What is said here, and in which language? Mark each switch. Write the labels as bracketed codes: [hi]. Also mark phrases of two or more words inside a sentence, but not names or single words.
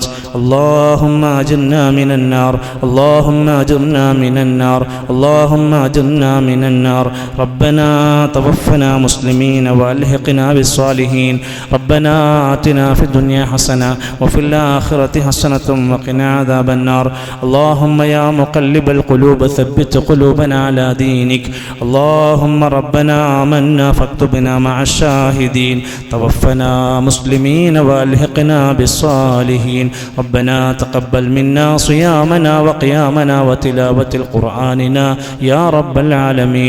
[ar] اللهم أجرنا من النار، اللهم أجرنا من النار، اللهم أجرنا من النار. ربنا توفنا مسلمين وألحقنا بالصالحين. ربنا آتنا في الدنيا حسنة وفي الآخرة حسنة وقنا عذاب النار. اللهم يا مقلب القلوب ثبت قلوبنا على دينك. اللهم ربنا آمنا فاكتبنا مع الشاهدين. توفنا مسلمين والحقنا بالصالحين. ربنا تقبل منا صيامنا وقيامنا وتلاوة القرآننا يا رب العالمين.